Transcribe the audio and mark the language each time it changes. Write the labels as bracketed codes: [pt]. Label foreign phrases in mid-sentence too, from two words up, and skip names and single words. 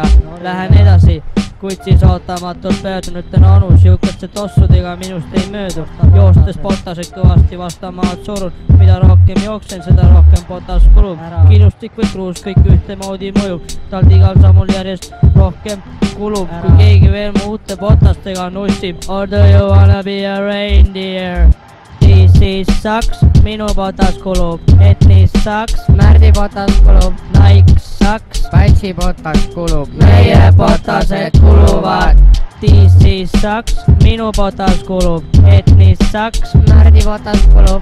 [et] Lähen edasi, kuid siis ootamatult pöördun, ütlen onu, siukeste tossudega minust ei möödu. Joostes potased kõvasti vastu maad surun. Mida rohkem jooksen, seda rohkem potas kulub. Kilustik või kruus, kõik ühtemoodi mõjub. Talt igal sammul järjest rohkem kulub. Kui keegi veel mu uute potastega nussib. [en] Or do you wanna be a reindeer? [et] DC Saks, minu potas kulub, Etnis Saks, Märdi potas kulub, Nike Saks, Katsi potas kulub, meie potased kuluvad. DC Saks, minu potas kulub, Etnis Saks, Märdi potas kulub,